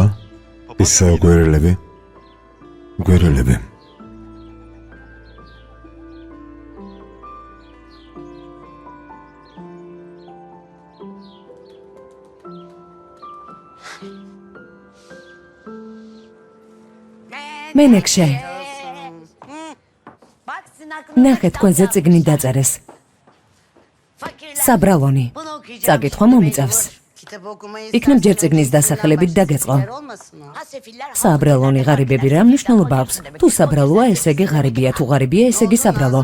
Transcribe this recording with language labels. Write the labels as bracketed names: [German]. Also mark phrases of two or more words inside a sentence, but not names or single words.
[Georgian] ისე გვერელები. გვერელები. მენექშე, [Turkish] Bak sizin aklınıza [Georgian] ნახეთ თქვენზე წიგნი დაწერეს. საბრალონი. წაკითხვა მომიწევს. იქნებ ჯერ წიგნის დასახელებით დაგეწყო. საბრალონი ღარიბები რა მნიშვნელობა აქვს? თუ საბრალოა, ესე იგი ღარიბია, თუ ღარიბია, ესე იგი საბრალო.